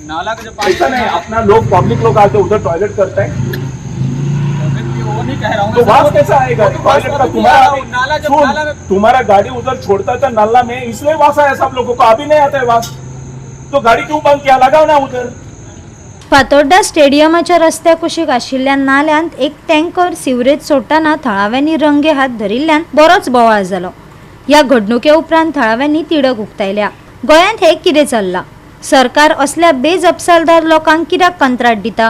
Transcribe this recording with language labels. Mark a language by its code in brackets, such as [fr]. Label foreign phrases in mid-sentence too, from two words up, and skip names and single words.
[hi] नाला का जो पानी ऐसा नहीं, अपना लोग पब्लिक लोग आते उधर टॉयलेट करता है वो नहीं कह रहा हूँ तो वास कैसा आएगा टॉयलेट का? नाला जब नाला में तुम्हारा गाड़ी उधर छोड़ता था नाला में, इसलिए वास आया सब लोगों को। अभी नहीं आता है वास, तो गाडी क्यों बंद किया? लगाव ना उधर। [kok] फातोड्डा स्टेडियमाच्या रस्त्या कुशीक आशिल्ल्या नाल्यांत एक टँकर सिवरेज सोडटाना थळाव्यांनी रंगे हात धरिल्ल्यान बरोच बोवाळ जालो। या घडणुके उपरांत थळाव्यांनी तिडक उक्तायल्या। गोंयांत हे कितें चल्लां? सरकार असल्या बेजबाबदार लोकांक कित्याक कंत्राट दिता?